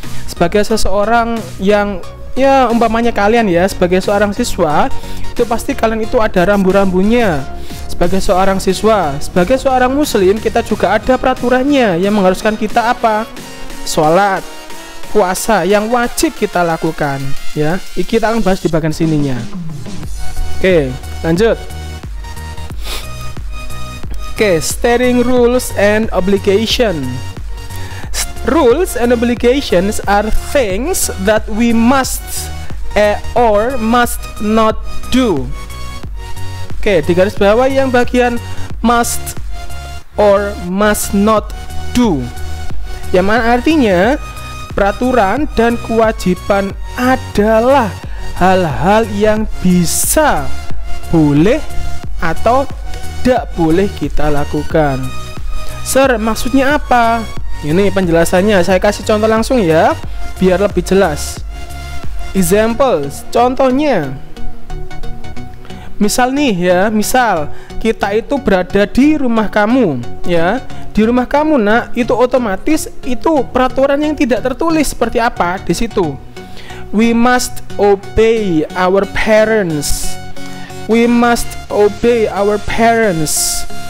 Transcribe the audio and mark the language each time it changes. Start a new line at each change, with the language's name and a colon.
Indonesian: Sebagai seseorang yang ya umpamanya kalian ya, sebagai seorang siswa itu pasti kalian itu ada rambu-rambunya. Sebagai seorang siswa, sebagai seorang muslim, kita juga ada peraturannya yang mengharuskan kita apa? Sholat, puasa yang wajib kita lakukan ya. Kita akan bahas di bagian sininya. Oke, lanjut.
English: Stating rules and obligation. Rules and obligations are things that we must or must not do.
Indonesian: Di garis bawah yang bagian
English: must or must not do,
Indonesian: yang mana artinya peraturan dan kewajiban adalah hal-hal yang bisa, boleh, atau tidak boleh kita lakukan. Sir, maksudnya apa? Ini penjelasannya, saya kasih contoh langsung ya biar lebih jelas.
English: Examples,
Indonesian: contohnya. Misal nih ya, misal kita itu berada di rumah kamu ya. Di rumah kamu nak, itu otomatis itu peraturan yang tidak tertulis seperti apa di situ.
English: We must obey our parents. We must obey our parents.